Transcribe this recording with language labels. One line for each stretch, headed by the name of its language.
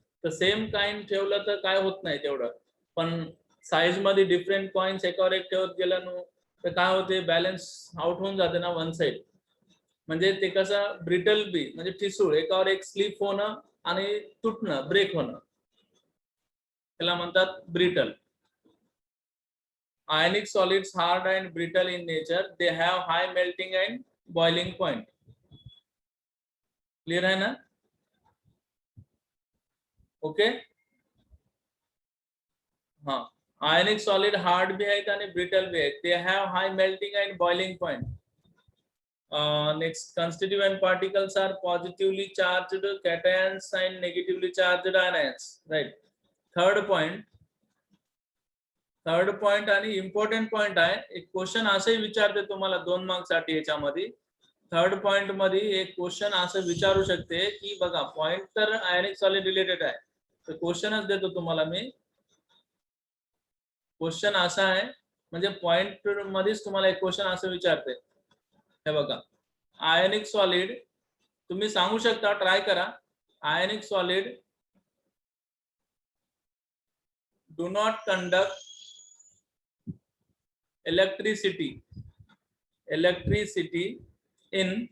Marathi: तर same coin ठेवलं तर काय होत नाही तेवढं, पण साईज मध्ये डिफरंट कॉइन्स एकावर एक ठेवत गेलं ना तर काय होते, बॅलन्स आउट होऊन जाते ना वन साइड, म्हणजे ते कसं ब्रिटल बी म्हणजे ठिसूळ, एकावर एक स्लिप होणं आणि तुटणं, ब्रेक होणं, त्याला म्हणतात brittle.
English: Ionic solids hard and brittle in nature, they have high melting and boiling point.
Hindi: Clear है ना?
English: Okay?
Hindi: हाँ,
English: ionic solid hard
Hindi: भी है आणि brittle भी है.
English: They have high melting and boiling point. Next, constituent particles are positively charged cations and negatively charged anions. Right.
Marathi: Third point आणि important point आहे, एक क्वेश्चन असंही विचारते तुम्हाला 2 मार्क्स साठी याच्यामध्ये. थर्ड पॉइंट मध्ये एक क्वेश्चन असं विचारू शकते की बघा, पॉइंट तर आयनिक सॉलिड रिलेटेड आहे, तर क्वेश्चनच देतो तुम्हाला मी. क्वेश्चन असा आहे, म्हणजे पॉइंट मध्येच तुम्हाला एक क्वेश्चन असं विचारते, हे बघा, आयनिक सॉलिड तुम्ही सांगू शकता, ट्राय करा.
English: ionic solid do not conduct electricity in